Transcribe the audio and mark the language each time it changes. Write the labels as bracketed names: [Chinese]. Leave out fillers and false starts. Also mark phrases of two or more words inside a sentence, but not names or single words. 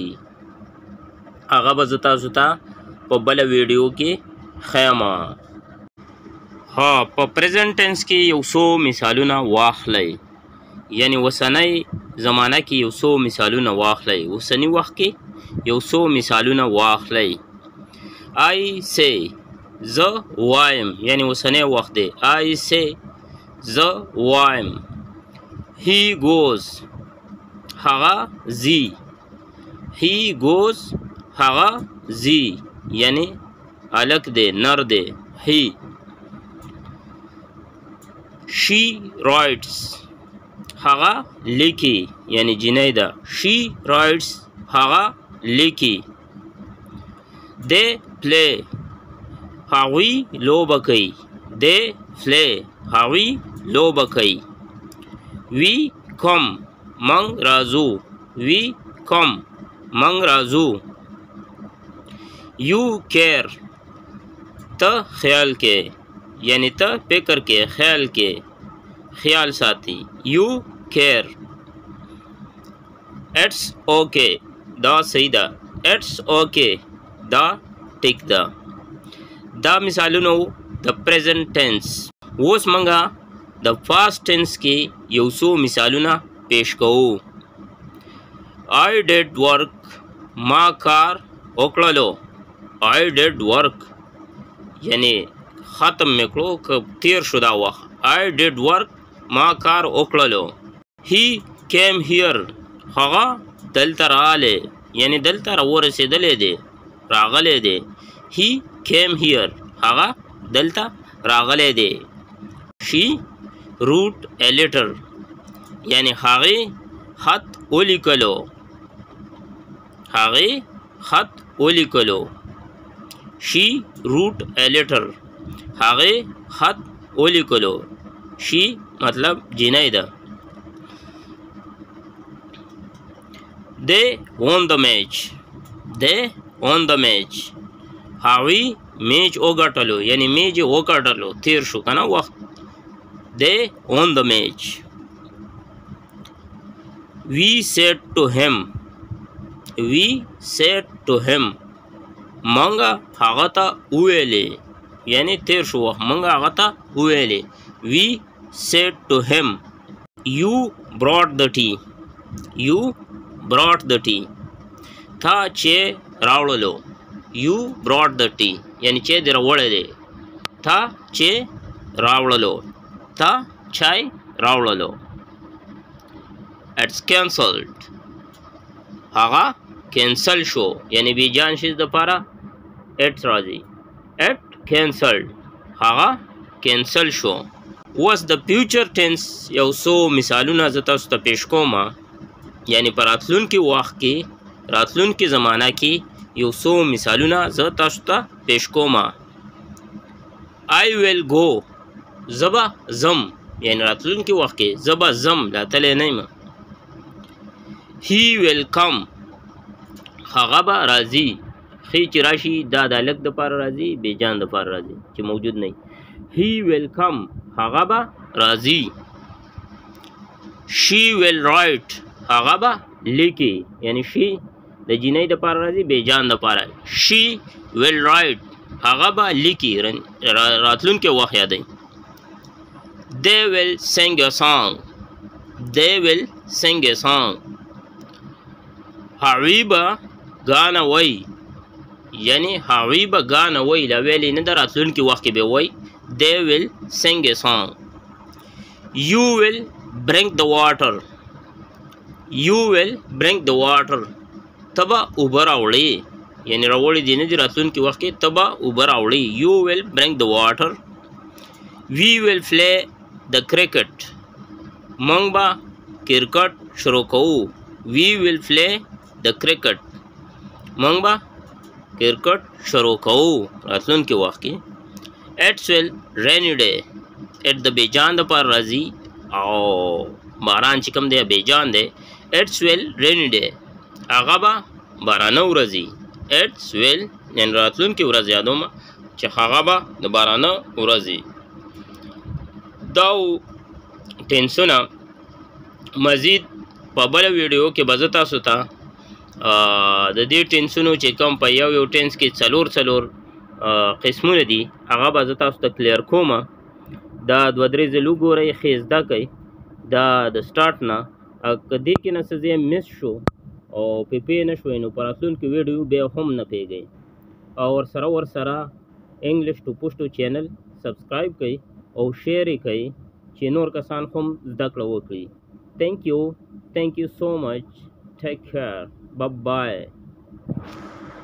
[Pashto] هغه به زه تاسو ته په بله ویډیو کې ښیم. ها، په [English] present tense [Pashto] کې یو څو مثالونه واخلئ، یعنی وسنۍ زمانه کې یو څو مثالونه واخلئ. اوسني وخت کې یو څو مثالونه واخلئ. [English] I say [Pashto] زه وایم، یعنی اوسنی وخت دی. [English] I say [Pashto] زه وایم. [English] He goes [Pashto] هغه ځي. [English] He goes [Pashto] هغه ځي، یعنی هلک دی، نر دی. He. [English] She writes [Pashto] هغه لیکي، یعنی جنۍ ده. [English] She writes [Pashto] هغه لیکي. [English] They play [Pashto] هغوی لوبه کوي. [English] They play [Pashto] هغوی لوبه کوي. [English] We come [Pashto] مونږ راځو. [English] We come [Pashto] مونږ راځو. [English] You care [Pashto] ته خیال کې، یعنی ته فکر کې، خیال کې، خیال ساتي. [English] You care. It's okay [Pashto] دا صحیح ده. [English] It's okay [Pashto] دا ټیک ده. دا مثالونه د [English] present tense. [Pashto] اوس موږ د [English] past tense [Pashto] کې یو څو مثالونه پیش کوو. [English] I did work [Pashto] ما کار وکړلو. [English] I did work [Pashto] یعنی ختم مې کړو، که تیر شو دا وخت. [English] I did work [Pashto] ما کار وکړلو. [English] He came here [Pashto] هغه دلته راغلی، یعنی دلته راورسېدلی دی، راغلی دی. [English] He came here [Pashto] هغه دلته راغلی دی. [English] She wrote a letter [Pashto] یعنی هغې خط ولیکلو، هغې خط ولیکلو. [English] She wrote a letter [Pashto] هغې خط ولیکلو. She مطلب جنۍ ده. [English] They won the match. They won the match [Pashto] هغوی میچ وګټلو، یعنی میچ یې وګټلو، تیر شو که نه وخت. [English] They won the match. We said to him. We said to him [Pashto] مونږ هغه ته وویلې، یعنی تیر شو وخت، مونږ هغه ته وویلې. [English] We said to him. You brought the tea. You brought the tea [Pashto] تا چې راوړلو. [English] You brought the tea [Pashto] یعنی چې دې راوړی دی. تا چې راوړلو، تا چای راوړلو. [English] It's cancelled [Pashto] هغه کینسل شو، یعنی بې جان شي دپاره اټ راځي. [English] It cancelled [Pashto] هغه کینسل شو. اوس د [English] future tense [Pashto] یو څو مثالونه زه تاسو ته پیش کوم، یعنی په راتلونکي وخت کې، راتلونکي زمانه کې یو څو مثالونه زه تاسو ته پیش کوم. [English] I will go [Pashto] زبا زم یعنی راتلونکي وخت کې زبا زم لا تللی نه یم. [English] he will come [Pashto] هغه به راځي. خی چې راشي دا د الک دپاره راځي بېجان دپاره راځي چې موجود نه وي. [English] he will come [Pashto] هغه به راځي. [English] she will write [Pashto] هغه به لیکي یعنی she د جینۍ دپاره راځي بېجان دپاره. [English] she will write [Pashto] هغه به لیکي راتلونکي وخت یادوي. [English] they will sing a song they will sing a song [Pashto] هغوی به ګانه وایي یعنی هغوی به ګانه وایي لا ویلې نه ده راتلونکي وخت کې به وایي. [English] they will sing a song. you will bring the water you will bring the water [Pashto] ته به اوبه راوړې یعنی راوړې دي نه دي راتلونکي وخت کې ته به اوبه راوړې. [English] you will bring the water. we will play the cricket [Pashto] مونږ به کرکټ شروع کوو. [English] we will play the cricket [Pashto] مونږ به کرکټ شروع کوو راتلونکي وخت کې. [English] it's will rainy day it [Pashto] د بېجان دپاره راځي او باران چې کوم دی بېجان دی. [English] it's will rainy day [Pashto] هغه به بارانه ورځي. [English] it's will [Pashto] یعنې راتلونکي ورځ یادومه چې هغه به د بارانه ورځي. دا ټینسونه مزید په بله ویډیو کې به زه تاسو ته د دې ټینسونو چې کوم په یو ټینس کې څلور قسمونه دي هغه به زه تاسو ته کلیر کومه. دا دوه درې ځله وګورئ ښې زده کوئ دا د سټارټ نه. که دې کې نه څه ځای مس شو او پې نه شوی نو په راتلونکي ویډیو بیا هم نه پوهېږئ. او ورسره [English] English to [Pashto] پښتو چینل سبسکرائب کړئ او شیر یې کړئ چې نور کسان هم زده کړه وکړي. [English] thank you so much. take care. bye bye.